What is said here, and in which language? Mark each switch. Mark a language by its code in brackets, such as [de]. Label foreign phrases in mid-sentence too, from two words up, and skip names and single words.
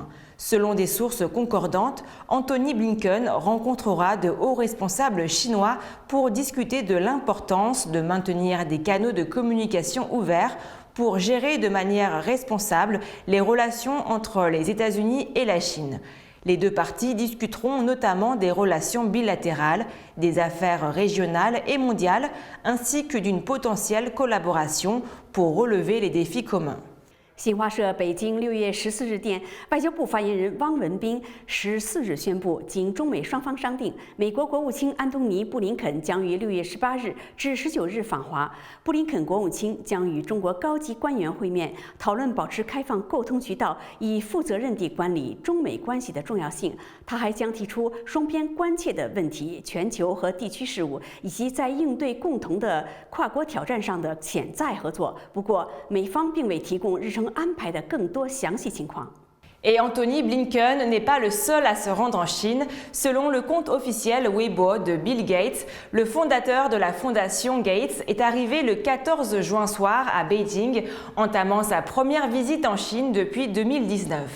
[fr] Selon des sources concordantes, Antony Blinken rencontrera de hauts responsables chinois pour discuter de l'importance de maintenir des canaux de communication ouverts pour gérer de manière responsable les relations entre les États-Unis et la Chine. Les deux parties discuteront notamment des relations bilatérales, des affaires régionales et mondiales, ainsi que d'une potentielle collaboration pour relever les défis communs. [zh] 新华社北京6月14日电，外交部发言人汪文斌14日宣布，经中美双方商定，美国国务卿安东尼·布林肯将于6月18日至19日访华。布林肯国务卿将与中国高级官员会面，讨论保持开放沟通渠道，以负责任地管理中美关系的重要性。他还将提出双边关切的问题、全球和地区事务，以及在应对共同的跨国挑战上的潜在合作。不过，美方并未提供日程安排的更多详细情况。 [fr] Et Antony Blinken n'est pas le seul à se rendre en Chine. Selon le compte officiel Weibo de Bill Gates, le fondateur de la fondation Gates est arrivé le 14 juin soir à Beijing, entamant sa première visite en Chine depuis 2019.